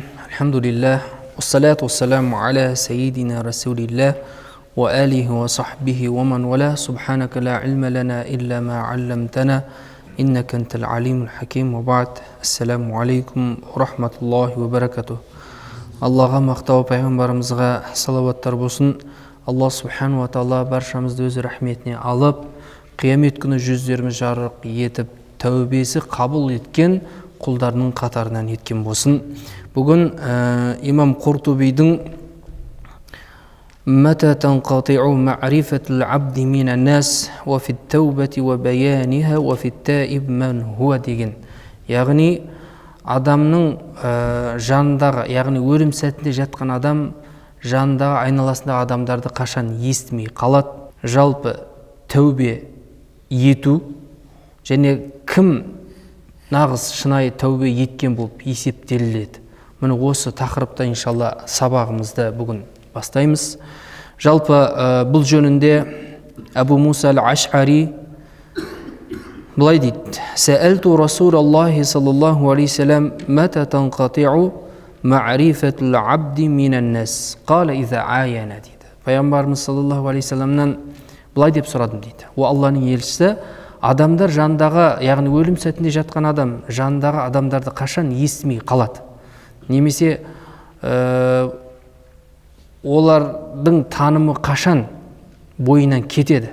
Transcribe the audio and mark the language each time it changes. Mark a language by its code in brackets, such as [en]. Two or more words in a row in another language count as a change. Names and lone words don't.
[ar] Alhamdulillah. والصلاة والسلام على سيدنا رسول الله وعلى آله وصحبه ومن والاه. سبحانك لا علم لنا إلا ما علمتنا إنك أنت العليم الحكيم. وبعد. السلام عليكم ورحمة الله وبركاته. [kk] Аллаға мақтау, пайғамбарымызға салауаттар болсын. Алла [ar] سبحانه وتعالى [kk] баршамызды өз рахметіне алып, қиямет күні жүздеріміз жарық етіп, тәубесі қабыл еткен құлдарының қатарынан еткен болсын. Бүгін имам Қуртубидің [ar] «متى تنقطع معرفة العبد من الناس وفي التوبة وبيانها وفي التائب من هو» [kk] деген, яғни адамның жанындағы, яғни өлім сәтінде жатқан адам жанындағы, айналасындағы адамдарды қашан естімей қалады. Жалпы тәубе ету және кім нағыз шынайы тәубе еткен болып есептеледі. Міне осы тақырыпта иншалла сабағымызды бүгін бастаймыз. Жалпы бұл жөнінде Абу Муса аль-Аш'ари былай дейді: [ar] «سألت رسول الله صلى الله عليه وسلم متى تنقطع معرفة العبد من الناس قال إذا عاين» [kk] дейді. Пайғамбарымыз [ar] صلى الله عليه وسلم [kk] былай деп сұрадым дейді: «О Алланың елшісі, адамдар жандағы, яғни өлім сәтінде жатқан адам жандағы адамдарды қашан естімей қалады? Немесе олардың танымы қашан бойынан кетеді?»